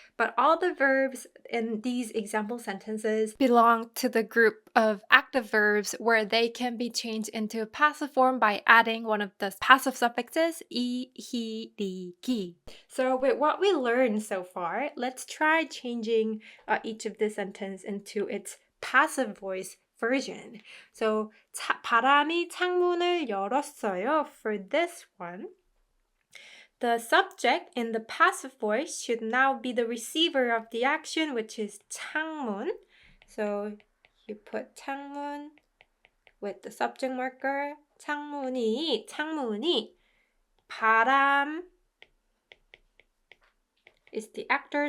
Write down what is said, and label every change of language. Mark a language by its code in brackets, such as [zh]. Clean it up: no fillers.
[en] But all the verbs in these example sentences belong to the group of active verbs where they can be changed into a passive form by adding one of the passive suffixes, 이, 히, 리, 기. So with what we learned so far, let's try changing each of the sentence into its passive voice version. [ko] So 바람이 창문을 열었어요. [en] For this one, the subject in the passive voice should now be the receiver of the action, which is 창문. So you put 창문 with the subject marker. 창문이 바람 is the actor.